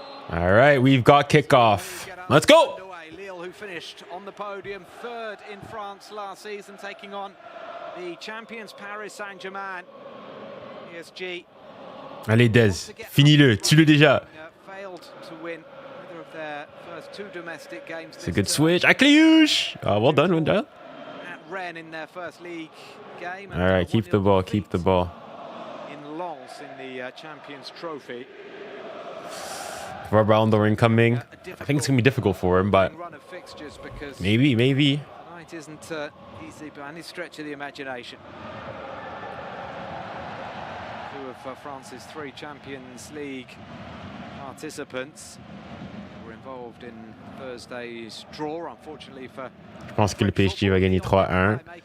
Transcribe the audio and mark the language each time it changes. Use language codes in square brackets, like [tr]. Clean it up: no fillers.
[en] All right, we've got kickoff. Let's go. Lille, who finished on the podium 3rd in France last season, taking on the champions Paris Saint-Germain. PSG. [fr] Allez, Dez, finis-le, tue-le déjà. [en] Failed to win either of their first 2 domestic games. It's a good switch. 𝙋𝙊𝘾𝘼𝘾. Well done, At Rennes in their first league game. All right, keep the ball. In Lens in the Champions Trophy. Ballon d'Or incoming. I think it's gonna be difficult for him, but maybe. Tonight isn't easy by any stretch of the imagination. France's 3 Champions League participants were involved in Thursday's draw, unfortunately for. [fr] Je pense que le PSG va gagner 3-1.